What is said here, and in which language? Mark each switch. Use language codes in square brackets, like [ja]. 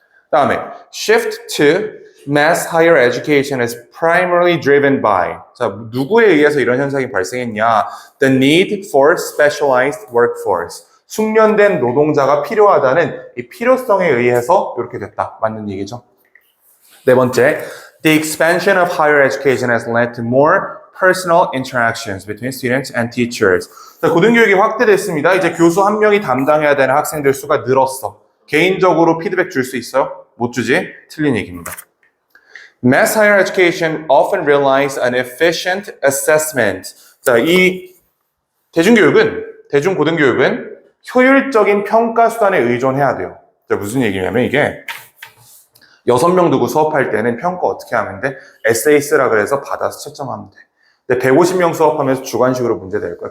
[ko] 다음에 [en] shift to mass higher education is primarily driven by. [ko] 자, 누구에 의해서 이런 현상이 발생했냐? [en] The need for specialized workforce. [ko] 숙련된 노동자가 필요하다는 이 필요성에 의해서 이렇게 됐다. 맞는 얘기죠. 네 번째, [en] the expansion of higher education has led to more personal interactions between students and teachers. [ko] 자, 고등교육이 확대됐습니다. 이제 교수 한 명이 담당해야 되는 학생들 수가 늘었어. 개인적으로 피드백 줄 수 있어요? 못 주지? 틀린 얘기입니다. [en] Mass higher education often relies on efficient assessment. [ko] 자, 이 대중고등교육은 효율적인 평가 수단에 의존해야 돼요. 자, 무슨 얘기냐면 이게 6명 두고 수업할 때는 평가 어떻게 하면 돼? 에세이 쓰라 그래서 받아서 채점하면 돼. 근데 150명 수업하면서 주관식으로 문제 될 거야.